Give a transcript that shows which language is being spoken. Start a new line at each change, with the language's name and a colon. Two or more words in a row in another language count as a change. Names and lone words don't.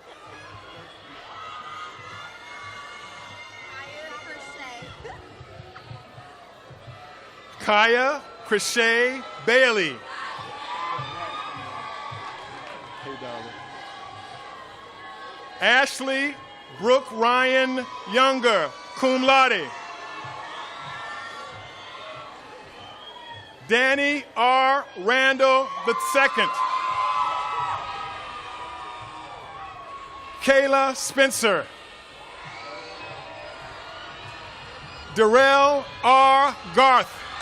English: Kaya Krishay Bailey. Ashley Brooke Ryan Younger,
Latin: cum laude.
English: Danny R. Randall II. Kayla Spencer. Darrell R. Garth.